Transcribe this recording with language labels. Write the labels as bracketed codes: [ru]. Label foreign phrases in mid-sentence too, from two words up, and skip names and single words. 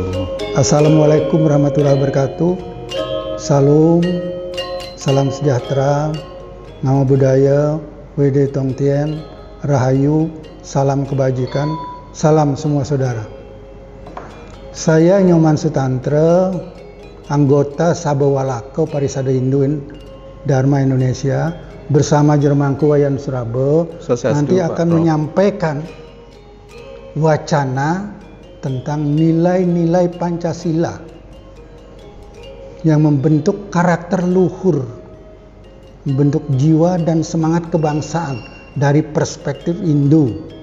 [ar] السلام عليكم ورحمة الله وبركاته. [id] Salam, salam sejahtera, nama budaya, Wede Tongtien, Rahayu, salam kebajikan, salam semua saudara. Saya Nyoman Sutantra, anggota Sabawalako Parisada Hinduin Dharma Indonesia, bersama Jermangku Wayan Suraba, nanti akan menyampaikan wacana tentang nilai-nilai Pancasila yang membentuk karakter luhur, membentuk jiwa dan semangat kebangsaan dari perspektif Hindu.